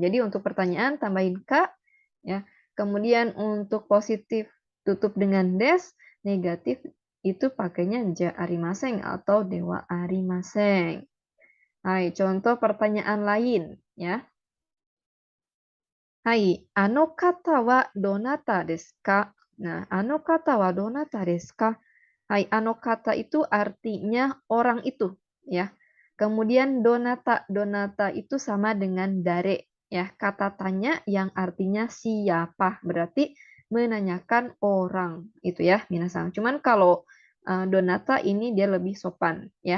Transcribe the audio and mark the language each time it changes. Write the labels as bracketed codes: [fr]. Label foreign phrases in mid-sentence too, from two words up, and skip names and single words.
[id] Jadi untuk pertanyaan tambahin ka ya. Kemudian untuk positif tutup dengan des, negatif itu pakainya [ja] じゃありません [id] atau [ja] ではありません. [id] Hai, contoh pertanyaan lain ya. [ja] はい、あの方はどなたですか? Nah, あの方はどなたですか? [id] Hai, [ja] あの方 [id] itu artinya orang itu, ya. Kemudian donata, donata itu sama dengan dare, ya. Kata tanya yang artinya siapa, berarti menanyakan orang, itu ya, minasan. Cuman kalau donata ini dia lebih sopan, ya.